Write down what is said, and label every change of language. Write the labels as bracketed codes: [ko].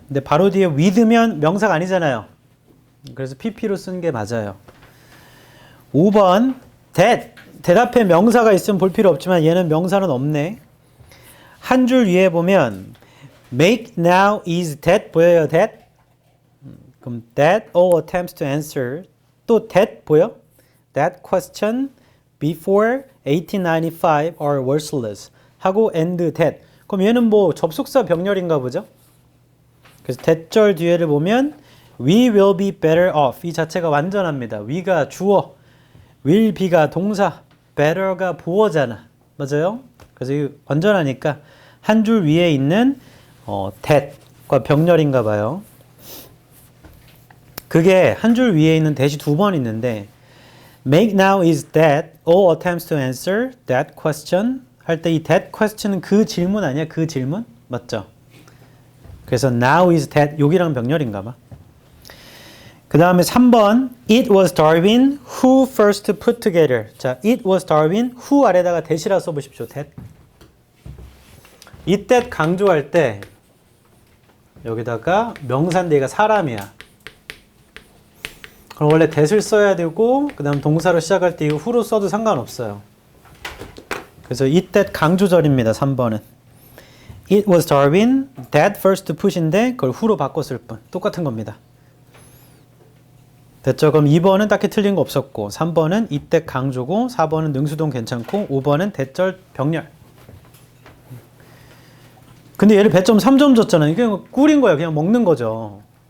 [ko] 근데 바로 뒤에 with면 명사가 아니잖아요. 그래서 pp로 쓴 게 맞아요. 5번 that. 대답에 명사가 있으면 볼 필요 없지만 얘는 명사는 없네. 한 줄 위에 보면 [en] make now is that [ko] 보여요? that? 그럼 [en] that all attempts to answer [ko] 또 that 보여? [en] that question before 1895 are worthless [ko] 하고 and that 그럼 얘는 뭐 접속사 병렬인가 보죠? 그래서 that절 뒤에를 보면 [en] we will be better off [ko] 이 자체가 완전합니다. we가 주어 will be가 동사 better가 보어잖아. 맞아요? 그래서 이 완전하니까 한 줄 위에 있는 that과 병렬인가 봐요. 그게 한 줄 위에 있는 that이 두 번 있는데 [en] make now is that all attempts to answer that question [ko] 할 때 이 that question은 그 질문 아니야? 그 질문? 맞죠? 그래서 [en] now is that [ko] 여기랑 병렬인가 봐. 그 다음에 3번 [en] It was Darwin who first put together. [ko] 자, it was Darwin who 아래다가 that이라 써보십시오. that. 이 that 강조할 때 여기다가 명사인데 얘가 사람이야. 그럼 원래 that을 써야 되고 그 다음 동사로 시작할 때 이거 who로 써도 상관없어요. 그래서 이 that 강조절입니다. 3번은. [en] It was Darwin that first pus인데 [ko] 그걸 who로 바꿨을 뿐. 똑같은 겁니다. 됐죠? 그럼 2번은 딱히 틀린 거 없었고 3번은 이때 강조고 4번은 능수동 괜찮고 5번은 대절 병렬. 근데 얘를 배점 3점 줬잖아. 이게 꿀인 거야. 그냥 먹는 거죠.